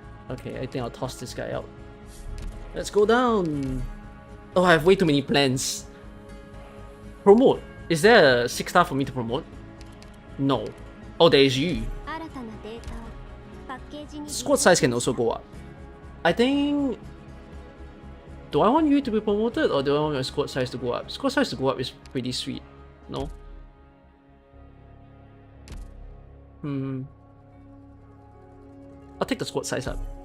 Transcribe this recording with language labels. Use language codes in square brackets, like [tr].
[en] Okay, I think I'll toss this guy out. Let's go down! Oh, I have way too many plans. Promote. Is there a 6-star for me to promote? No. Oh, there is you. [ja] 新たなデータをパッケージに [en] Squad size can also go up. I think... Do I want you to be promoted or do I want your squad size to go up? Squad size to go up is pretty sweet. No? I'll take the squad size up.